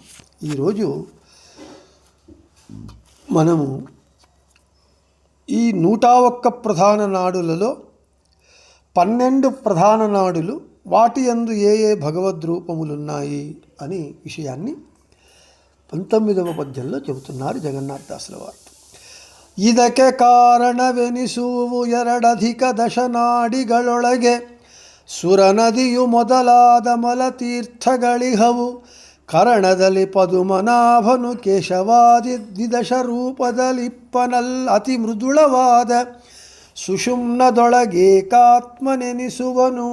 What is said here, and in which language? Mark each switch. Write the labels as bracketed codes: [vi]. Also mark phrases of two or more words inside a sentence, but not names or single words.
[te] ఈరోజు మనము ఈ 101 ప్రధాన నాడులలో 12 ప్రధాన నాడులు, వాటి యందు ఏ ఏ భగవద్రూపములు ఉన్నాయి అని విషయాన్ని 19వ పద్యంలో చెబుతున్నారు జగన్నాథదాసుల వారు. [kn] ಇದಕ್ಕೆ ಕಾರಣವೆನಿಸುವು ಎರಡಧಿಕ ದಶನಾಡಿಗಳೊಳಗೆ ಸುರನದಿಯು ಮೊದಲಾದ ಮಲತೀರ್ಥಗಳಿಹವು. ಕರಣದಲ್ಲಿ ಪದುಮನಾಭನು ಕೇಶವಾದಿ ದ್ವಿದಶ ರೂಪದಲ್ಲಿಪ್ಪನಲ್ ಅತಿ ಮೃದುಳವಾದ ಸುಷುಮ್ನದೊಳಗೇಕಾತ್ಮನೆನಿಸುವನು.